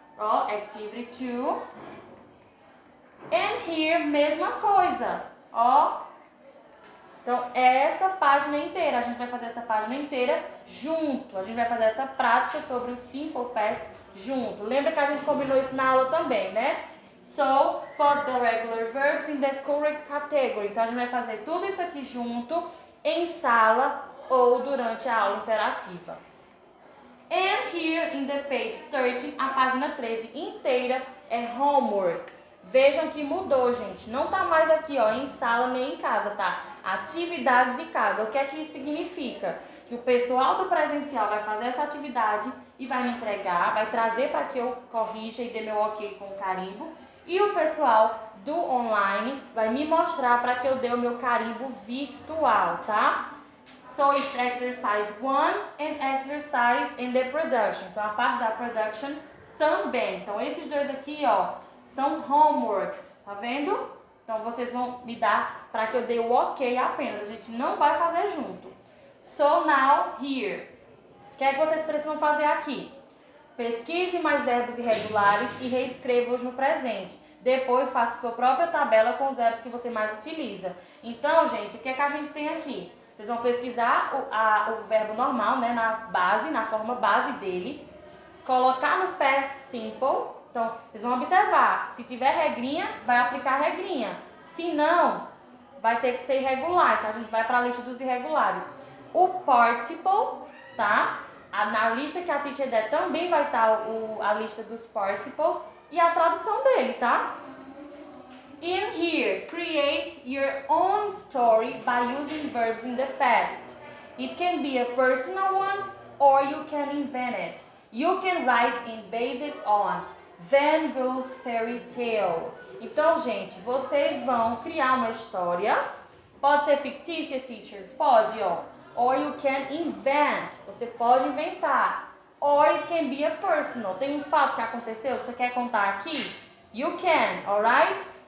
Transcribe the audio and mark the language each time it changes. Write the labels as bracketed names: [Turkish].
[Portuguese] Ó, activity 2. And here, mesma coisa, ó. Então, é essa página inteira. A gente vai fazer essa página inteira junto. A gente vai fazer essa prática sobre o Simple Past junto. Lembra que a gente combinou isso na aula também, né? [English] So, put the regular verbs in the correct category. [Portuguese] Então, a gente vai fazer tudo isso aqui junto, em sala ou durante a aula interativa. And here in the page 13, a página 13 inteira é homework. Vejam que mudou, gente. Não tá mais aqui, ó, em sala nem em casa, tá? Atividade de casa. O que é que isso significa? Que o pessoal do presencial vai fazer essa atividade e vai me entregar, vai trazer para que eu corrija e dê meu ok com o carimbo. E o pessoal do online vai me mostrar para que eu dê o meu carimbo virtual, tá? [English] So it's exercise 1 and exercise in the production. [Portuguese] Então, a parte da production também. Então, esses dois aqui, ó, são homeworks, tá vendo? Então, vocês vão me dar para que eu dê o ok apenas. A gente não vai fazer junto. So, now, here. O que é que vocês precisam fazer aqui? Pesquise mais verbos irregulares e reescreva-os no presente. Depois, faça sua própria tabela com os verbos que você mais utiliza. Então, gente, o que é que a gente tem aqui? Vocês vão pesquisar o verbo normal, né, na base, na forma base dele. Colocar no past simple Então, vocês vão observar, se tiver regrinha, vai aplicar regrinha. Se não, vai ter que ser irregular, então a gente vai para a lista dos irregulares. O participle, tá? Na lista que a teacher der também vai estar a lista dos participle e a tradução dele, tá? [English] In here, create your own story by using verbs in the past. It can be a personal one or you can invent it. You can write in based on Van Gogh's fairy tale. [Portuguese] Então, gente, vocês vão criar uma história. Pode ser fictícia, teacher? Pode, ó. Or you can invent. Você pode inventar. Or it can be a personal. Tem um fato que aconteceu, você quer contar aqui? You can, alright?